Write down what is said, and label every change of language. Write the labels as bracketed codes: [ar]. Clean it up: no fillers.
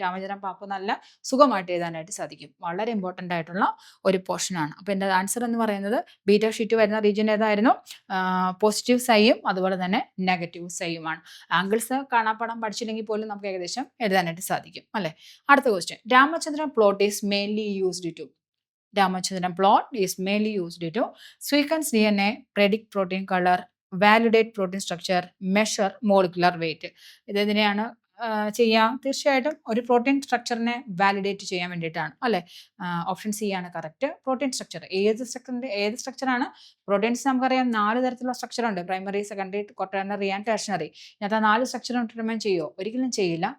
[ml] രാമചന്ദ്രൻ പാപ്പ നല്ല സുഖമായിട്ട് എഴുതാനായിട്ട് സാധിക്കും. വളരെ ഇമ്പോർട്ടൻ്റ് ആയിട്ടുള്ള ഒരു പോർഷനാണ്. അപ്പോൾ എൻ്റെ ആൻസർ എന്ന് പറയുന്നത് ബീറ്റാ ഷീറ്റ് വരുന്ന റീജിയൻ ഏതായിരുന്നു? പോസിറ്റീവ് സൈയും അതുപോലെ തന്നെ നെഗറ്റീവ് സൈയുമാണ്. ആംഗിൾസ് കാണാപ്പാടം പഠിച്ചില്ലെങ്കിൽ പോലും നമുക്ക് ഏകദേശം എഴുതാനായിട്ട് സാധിക്കും അല്ലേ. അടുത്ത question. [en] Ramachandran plot is mainly used to Ramachandran plot is mainly used to sequence DNA, predict protein color, validate protein structure, measure molecular weight. [ml] ഇതിനെയാണ് ചെയ്യാം. തീർച്ചയായിട്ടും ഒരു പ്രോട്ടീൻ സ്ട്രക്ചറിനെ വാലിഡേറ്റ് ചെയ്യാൻ വേണ്ടിയിട്ടാണ് അല്ലേ. ഓപ്ഷൻ സി ആണ് കറക്റ്റ്. പ്രോട്ടീൻ സ്ട്രക്ചർ ഏത് സ്ട്രക്ചറാണ്? പ്രോട്ടീൻസ് നമുക്കറിയാം 4 തരത്തിലുള്ള സ്ട്രക്ചർ ഉണ്ട്. Primary, secondary, quaternary and ടെർഷണറി. ഇതിനകത്ത് 4 സ്ട്രക്ചർ ഡിറ്റർമൈൻ ചെയ്യുമോ? ഒരിക്കലും ചെയ്യില്ല.